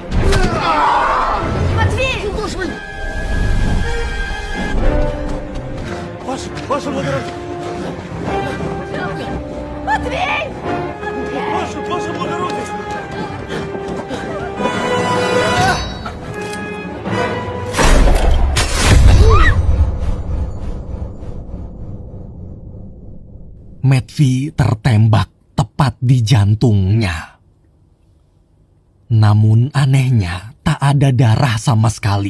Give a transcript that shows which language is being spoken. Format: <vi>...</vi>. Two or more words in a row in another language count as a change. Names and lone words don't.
<ru>Матвей! Куда ж вы? Ваше благородие! Матвей! Ваше благородие!</ru> <id>Matvey tertembak tepat di jantungnya. Namun anehnya tak ada darah sama sekali.</id>